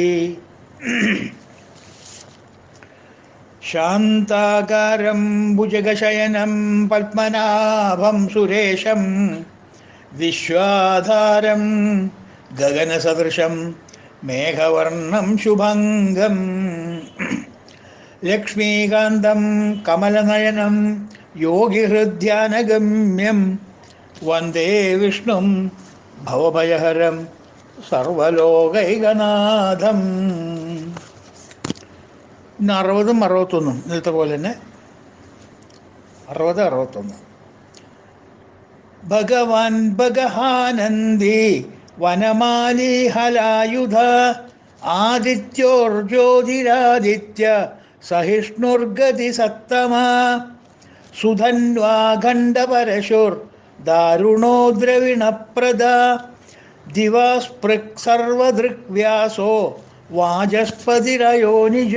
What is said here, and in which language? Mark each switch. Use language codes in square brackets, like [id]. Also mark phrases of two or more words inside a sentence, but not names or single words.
[sa] शान्ताकारं भुजगशयनं पद्मनाभं सुरेशं विश्वाधारं गगनसदृशं मेघवर्णं शुभङ्गं लक्ष्मीकान्तं कमलनयनं योगिहृद्यानगम्यं वन्दे विष्णुं भवभयहरं സർവലോകൈകനാഥം. [ml] ഇന്ന് 60ഉം 61ഉം ഇന്നത്തെ പോലെ തന്നെ 60, 61. [sa] ഭഗവാൻ ഭഗഹാനന്ദി വനമാലി ഹലായുധ ആദിത്യോർജ്യോതിരാദിത്യ സഹിഷ്ണുർഗതി സത്തമ സുധന്വാഖണ്ഡപരശുർ ദാരുണോ ദ്രവിണപ്രദ ദിവാസ്പൃക് സർവദൃക്വ്യാസോ വാചസ്പതിരയോനിജ.